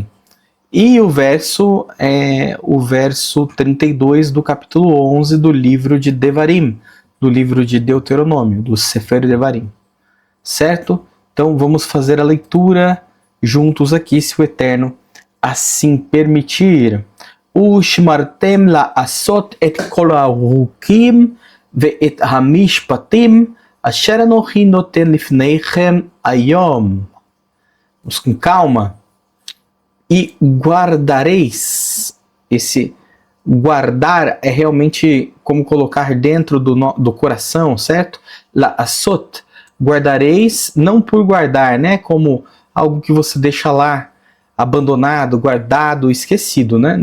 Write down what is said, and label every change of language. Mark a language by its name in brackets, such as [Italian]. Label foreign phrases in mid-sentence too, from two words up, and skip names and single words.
[Portuguese] E o verso é o verso 32 do capítulo 11 do livro de Devarim, do livro de Deuteronômio, do Sefer Devarim. Certo? Então vamos fazer a leitura juntos aqui, se o Eterno assim permitir. [Hebrew] ושמרתם לעשות את כל החוקים ואת המשפטים אשר אנכי נותן לפניכם היום. [Portuguese] Vamos com calma. E guardareis. Esse guardar é realmente como colocar dentro do coração, certo? [Hebrew] La'asot. [Portuguese] Guardareis, não por guardar, né? Como algo que você deixa lá, abandonado, guardado, esquecido, né?